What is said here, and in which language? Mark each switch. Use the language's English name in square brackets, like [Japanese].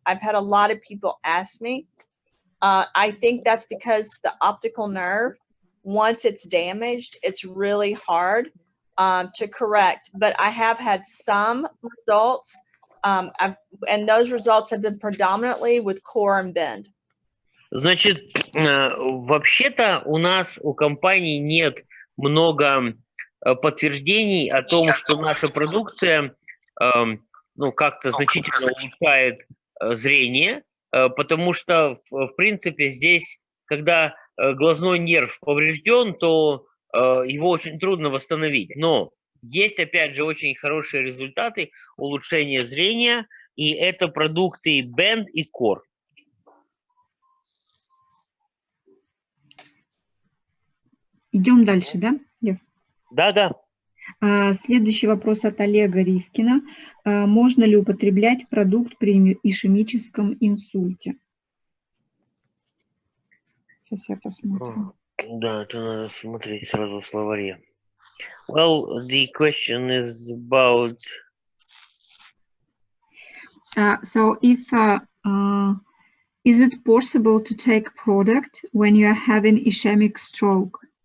[English] I've had a lot of people ask me. I think that's because the optical nerve, once it's damaged, it's really hard to correct. But I have had some results, and those results have been predominantly with core and bend. [Russian] Значит, вообще-то у нас, у компании нет много подтверждений о том, что наша продукция ну, как-то значительно улучшает зрение, потому что, в принципе, здесь, когда глазной нерв поврежден, то его очень трудно восстановить. Но есть, опять же, очень хорошие результаты улучшения зрения, и это продукты Bend и Core. Идем дальше, да, Лев? Да. Следующий вопрос от Олега Ривкина. Можно ли употреблять продукт при ишемическом инсульте? Сейчас я посмотрю. Да, это надо смотреть сразу в словаре. [English] Well, the question is about So if is it possible to take product when you are having ischemic stroke?